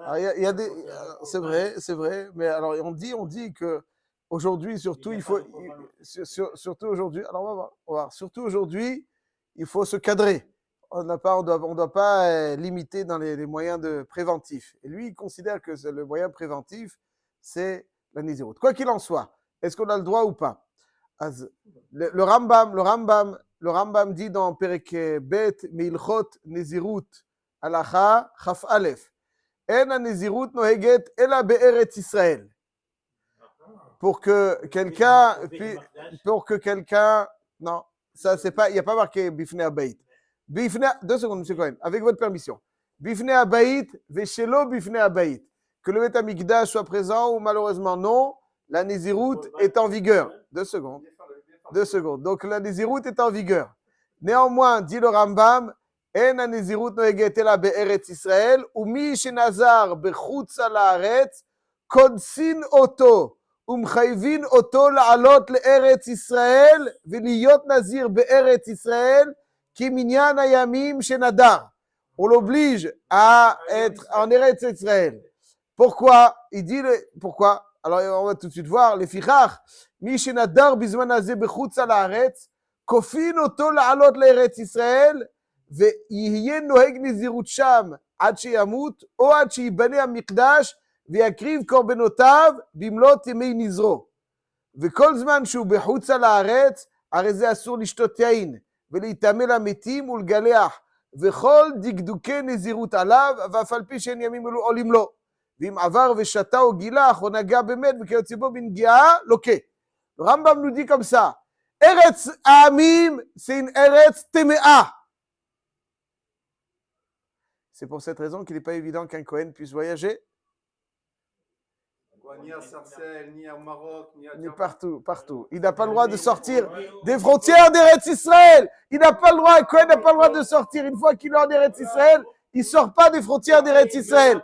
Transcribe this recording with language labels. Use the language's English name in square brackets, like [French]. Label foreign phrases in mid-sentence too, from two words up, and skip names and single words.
[French] Alors, il y a des, c'est vrai, mais alors on dit que aujourd'hui, surtout, il faut, surtout aujourd'hui, alors on va voir, surtout aujourd'hui, il faut se cadrer. On doit pas limiter dans les moyens préventifs. Et lui, il considère que le moyen préventif, c'est la Nézirut. Quoi qu'il en soit, est-ce qu'on a le droit ou pas? Le Rambam dit dans [Hebrew] פרק ב' מהלכות נזירות הלכה כ"א אין הנזירות נוהגת אלא בארץ ישראל. [French] Pour que quelqu'un, non, ça c'est pas, il n'y a pas marqué [Hebrew] בפני הבית. [French] 2 secondes, M. Cohen, avec votre permission. [Hebrew] בפני הבית, ושלא בפני הבית. [French] Que le Beth Amikdash soit présent ou malheureusement non, la Nézirut est en vigueur. 2 secondes. Donc la Nézirut est en vigueur. Néanmoins, dit le Rambam, [Hebrew] אין הנזירות נוהגת אלא בארץ ישראל, ומי שנזר בחוץ לארץ, כופין אותו. ומחייבים אותו לעלות לארץ ישראל ולהיות נזיר בארץ ישראל כמניין הימים שנדר. [French] On l'oblige à être en Eretz Israël. Pourquoi? Il dit pourquoi? Alors on va tout de suite voir. [Hebrew] לפיכך, מי שנדר בזמן הזה בחוץ על הארץ, כופין אותו לעלות לארץ ישראל ויהיה נוהג נזירות שם עד שימות או עד שיבנה המקדש ויקריב קורבנותיו במלאת ימי נזרו. וכל זמן שהוא בחוץ על הארץ, הרי זה אסור לשתות יין, ולהיטמא למתים ולגלח, וכל דקדוקי נזירות עליו, ואף על פי שאין ימים אלו עולים לו. ואם עבר ושתה או גילח, או נגע במת, וכיוצא בו בנגיעה, לוקה. [French] רמב"ם nous dit comme ça, [Hebrew] ארץ העמים, [French] c'est une [Hebrew] ארץ טמאה. [French] C'est pour cette raison qu'il n'est pas évident qu'un Kohen puisse voyager. Ni à Sarcelles, ni au Maroc, ni partout. Il n'a pas le droit de sortir des frontières d'Eretz Israël. Il n'a pas le droit, Cohen n'a pas le droit de sortir. Une fois qu'il est en Eretz Israël, il ne sort pas des frontières d'Eretz Israël.